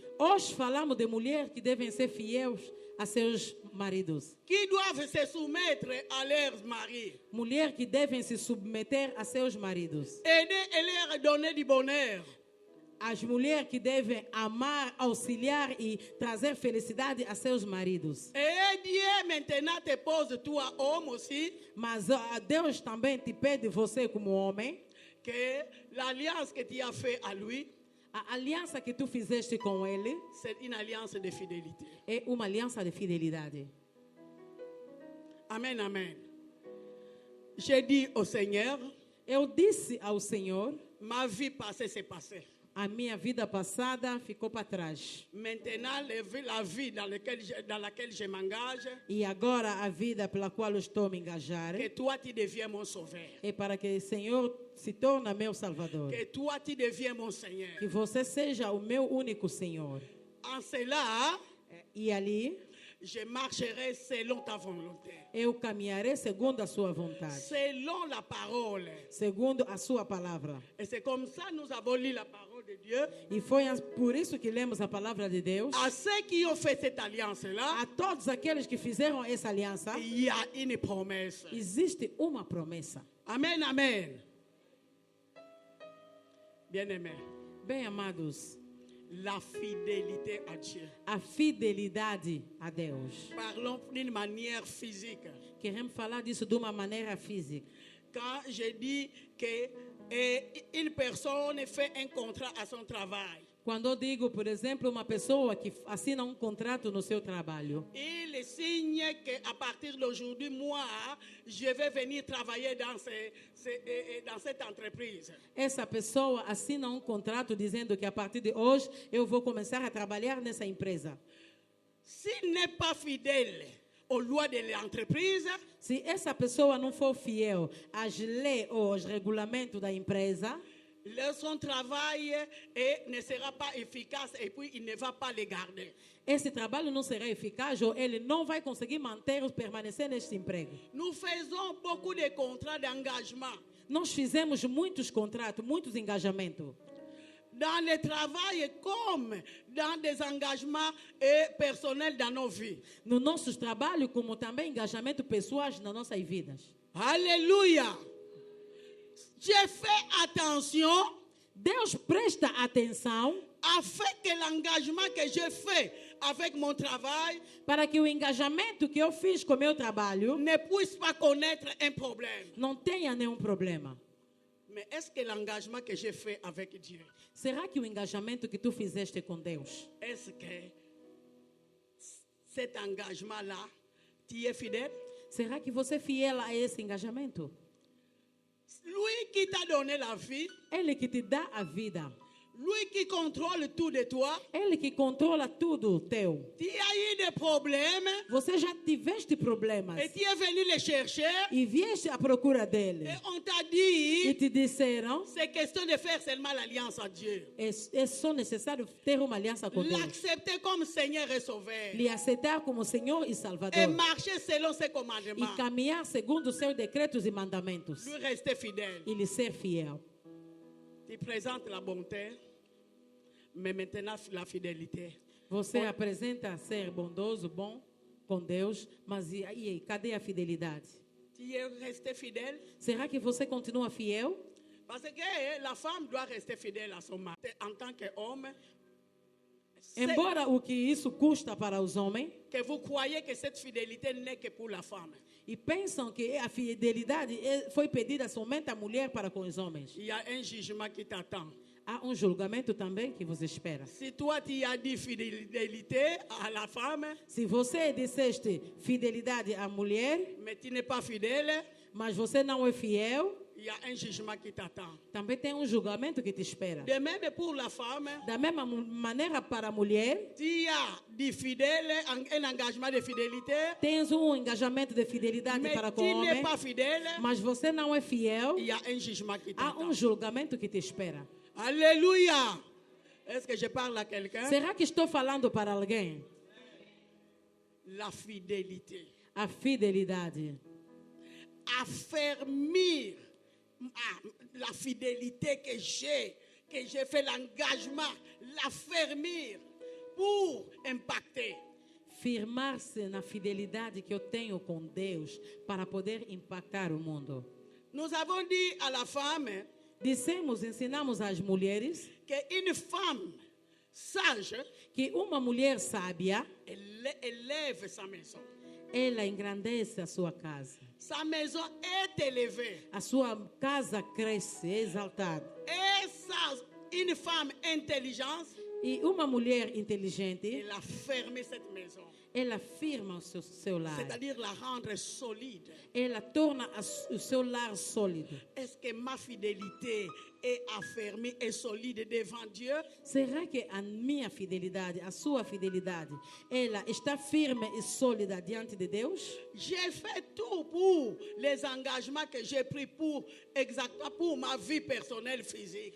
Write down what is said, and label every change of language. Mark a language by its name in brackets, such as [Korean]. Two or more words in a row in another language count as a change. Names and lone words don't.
[Portuguese] Hoje falamos de mulheres que devem ser fiéis a seus maridos. [French] Qui doivent se soumettre à leurs maris. [Portuguese] Mulheres que devem se submeter a seus maridos. [French] Aider et leur donner du bonheur. [Portuguese] As mulheres que devem amar, auxiliar e trazer felicidade a seus maridos. [French] Et Dieu maintenant te pose, toi, homme aussi, [Portuguese] Mas Deus também te pede, você como homem, [French] que l'alliance que tu as fait à lui, [Portuguese] a aliança que tu fizeste com ele [French] c'est une alliance de fidélité. [Portuguese] é uma aliança de fidelidade. [French] Amen, amen. J'ai dit au Seigneur, [Portuguese] Eu disse ao Senhor, [French] ma vie passée s'est passée. [Portuguese] a minha vida passada ficou para trás. [French] Maintenant, la vie dans laquelle je m'engage, [Portuguese] E agora a vida pela qual eu estou a me engajar [French] que toi, tu deviens mon sauveur. [Portuguese] é para que o Senhor se torne meu Salvador. [French] Que toi, tu deviens mon Seigneur. [Portuguese] Que você seja o meu único Senhor. [French] En cela, [Portuguese] E ali [French] je marcherai selon ta volonté. [Portuguese] eu caminharei segundo a sua vontade, [French] Selon la parole. [Portuguese] segundo a sua palavra. [French] Et c'est comme ça que nous avons lu la parole de Dieu. [Portuguese] E foi por isso que lemos a palavra de Deus. [French] À ceux qui ont fait cette alliance-là, [Portuguese] A todos aqueles que fizeram essa aliança, [French] il y a une promesse. [Portuguese] existe uma promessa. [French] Amen, amen. Bien-aimés, [Portuguese] Bem, amados, [French] la fidélité à Dieu. [Portuguese] a fidelidade a Deus. [French] Parlons d'une manière physique. [Portuguese] Queremos falar disso de uma maneira física. [French] Quand je dis qu'une personne fait un contrat à son travail, [Portuguese] Quando eu digo, por exemplo, uma pessoa que assina um contrato no seu trabalho, [French] il signe qu'à partir d'aujourd'hui, moi, je vais venir travailler dans cette entreprise. [Portuguese] essa pessoa assina um contrato dizendo que a partir de hoje eu vou começar a trabalhar nessa empresa. [French] S'il n'est pas fidèle aux lois de l'entreprise, [Portuguese] Se essa pessoa não for fiel às leis ou aos regulamentos da empresa, [French] son travail ne sera pas efficace et puis il ne va pas le garder. [Portuguese] esse trabalho não será eficaz ou ele não vai conseguir permanecer neste emprego. [French] Nous faisons beaucoup de contrats d'engagement. [Portuguese] Nós fizemos muitos contratos, muitos engajamentos. [French] Dans le travail comme dans des engagements personnels dans nos vies. [Portuguese] No nossos trabalhos, como também engajamento pessoais nas nossas vidas. [French] Alléluia. J'ai fait attention [Portuguese] Deus presta atenção [French] afin que l'engagement que j'ai fait avec mon travail [Portuguese] para que o engajamento que eu fiz com o meu trabalho [French] ne puisse pas connaître un problème. [Portuguese] não tenha nenhum problema. [French] Mais est-ce que l'engagement que j'ai fait avec Dieu, [Portuguese] Será que o engajamento que tu fizeste com Deus, [French] est-ce que cet engagement-là, tu es fidèle? [Portuguese] será que você é fiel a esse engajamento? [French] Lui qui t'a donné la vie, [Portuguese] Ele que te dá a vida, [French] lui qui contrôle tout de toi, [Portuguese] ele que controla tudo teu. [French] tu as eu des problèmes [Portuguese] Você já tiveste problemas [French] et tu es venu les chercher [Portuguese] e vieste à procura dele [French] et on t'a [Portuguese] e [French] dit [Portuguese] te disseram [French] c'est question de faire seulement l'alliance à Dieu. [Portuguese] é só necessário ter uma aliança com Deus, [French] L'accepter comme Seigneur et Sauveur [Portuguese] lhe aceitar como Senhor e [French] et [Portuguese] Salvador [French] marcher selon ses [Portuguese] e [French] commandements. [Portuguese] caminhar segundo os seus decretos e mandamentos [French] Lui rester fidèle. [Portuguese] e lhe ser fiel. [French] Tu présentes la bonté, mais maintenant la fidélité. [Portuguese] Você apresenta ser bondoso, bom com Deus, mas e aí, cadê a fidelidade? [French] Tu es resté fidèle? [Portuguese] Será que você continua fiel? [French] Parce que la femme doit rester fidèle à son mari. En tant qu'homme, c'est [Portuguese] Embora o que isso custa para os homens, [French] que vous croyez que cette fidélité n'est que pour la femme. [Portuguese] e pensam que a fidelidade foi pedida somente à mulher para com os homens. [French] Il y a un jugement qui t'attend. [Portuguese] Há um julgamento também que vos espera. [French] Si toi tu as dit fidélité à la femme, [Portuguese] Se você disseste fidelidade à mulher, [French] mais tu n'es pas fidèle, [Portuguese] mas você não é fiel, [French] il y a un jugement qui t'attend. [Portuguese] também tem um julgamento que te espera. [French] De même pour la femme, [Portuguese] Da mesma maneira para a mulher, [French] tu as dit fidèle, un engagement de fidélité, [Portuguese] tens um engajamento de fidelidade [French] mais [Portuguese] para com [French] tu [Portuguese] o [French] n'es [Portuguese] homem, [French] pas fidèle, [Portuguese] mas você não é fiel, [French] il y a un jugement qui [Portuguese] há [French] t'attend. [Portuguese] um julgamento que te espera. [French] Alléluia. Est-ce que je parle à quelqu'un? [Portuguese] Será que estou falando para alguém? [French] La fidélité. [Portuguese] A fidelidade. [French] Affermir la fidélité que j'ai fait l'engagement, l'affermir pour impacter. [Portuguese] Firmar-se na fidelidade que eu tenho com Deus para poder impactar o mundo. [French] Nous avons dit à la femme, [Portuguese] Dissemos, ensinamos às mulheres [French] qu'une femme sage, [Portuguese] que uma mulher sábia, [French] elle élève sa maison. [Portuguese] ela engrandece a sua casa. [French] Sa maison est élevée. [Portuguese] A sua casa cresce, é exaltada. [French] Et une femme intelligente, [Portuguese] E uma mulher inteligente, [French] elle a fermé cette maison. [Portuguese] ela firma o seu lar. [French] C'est-à-dire la rendre solide. [Portuguese] Ela torna o seu lar sólido. [French] Est-ce que ma fidélité est affermie et solide devant Dieu? [Portuguese] Será que a minha fidelidade, a sua fidelidade, ela está firme e sólida diante de Deus? [French] J'ai fait tout pour les engagements que j'ai pris exactement pour ma vie personnelle physique.